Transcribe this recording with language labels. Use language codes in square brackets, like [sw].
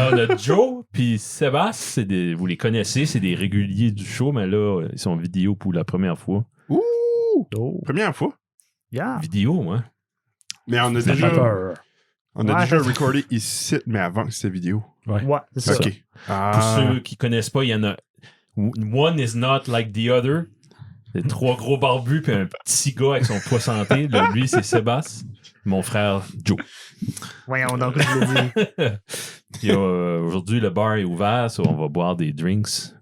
[fr] On a Joe puis Sébastien, vous les connaissez, c'est des réguliers du show, mais là, ils sont en vidéo pour la première fois. Ouh! Oh. Première fois. Yeah. Vidéo, hein? Mais on a Ça fait déjà, peur. recordé ici, mais avant que c'était vidéo. Ouais, c'est ça. OK. Pour ceux qui connaissent pas, il y en a. [en] One is not like the other. [fr] C'est 3 gros barbus puis un petit gars avec son poids santé. Là, lui, c'est Sébastien. Mon frère, Joe. Voyons donc, je l'ai dit. Puis, aujourd'hui, le bar est ouvert, so on va boire des drinks.